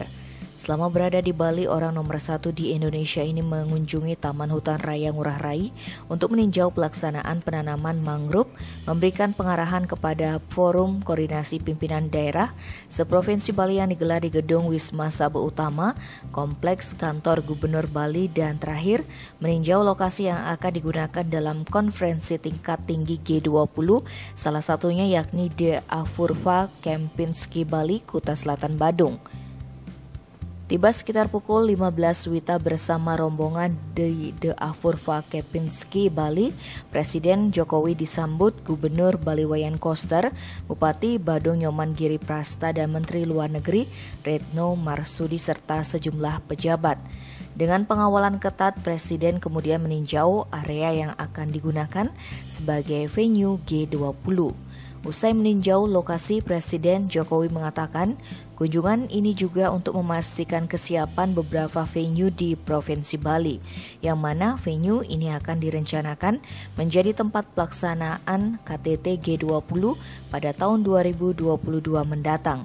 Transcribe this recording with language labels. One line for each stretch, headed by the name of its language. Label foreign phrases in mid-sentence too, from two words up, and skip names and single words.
Indonesian: Selama berada di Bali, orang nomor 1 di Indonesia ini mengunjungi Taman Hutan Raya Ngurah Rai untuk meninjau pelaksanaan penanaman mangrove, memberikan pengarahan kepada Forum Koordinasi Pimpinan Daerah seprovinsi Bali yang digelar di Gedung Wisma Sabah Utama, Kompleks Kantor Gubernur Bali, dan terakhir meninjau lokasi yang akan digunakan dalam konferensi tingkat tinggi G20, salah satunya yakni The Afurva Kempinski Bali, Kuta Selatan, Badung. Tiba sekitar pukul 15 WITA bersama rombongan di The Afurva Kempinski Bali, Presiden Jokowi disambut Gubernur Bali Wayan Koster, Bupati Badung Nyoman Giri Prasta, dan Menteri Luar Negeri Retno Marsudi serta sejumlah pejabat. Dengan pengawalan ketat, Presiden kemudian meninjau area yang akan digunakan sebagai venue G20. Usai meninjau lokasi, Presiden Jokowi mengatakan kunjungan ini juga untuk memastikan kesiapan beberapa venue di Provinsi Bali, yang mana venue ini akan direncanakan menjadi tempat pelaksanaan KTT G20 pada tahun 2022 mendatang.